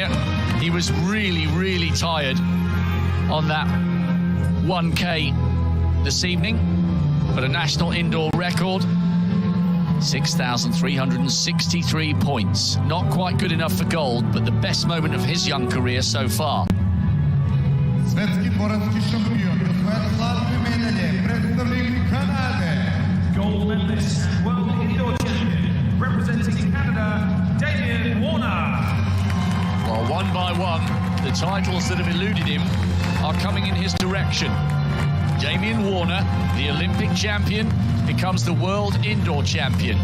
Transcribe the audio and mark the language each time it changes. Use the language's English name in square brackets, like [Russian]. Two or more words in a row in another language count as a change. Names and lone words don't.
[English] He was really, really tired on that 1K this evening, but a national indoor record, 6,363 points. Not quite good enough for gold, but the best moment of his young career so far. [Serbian] Svetski dvoranski šampion, osvaja zlatne medalje, predstavnik Kanade. [English] Gold medalist, world indoor champion, representing Canada, Damien Warner. Well, one by one, the titles that have eluded him are coming in his direction. Damien Warner, the Olympic champion, becomes the world indoor champion.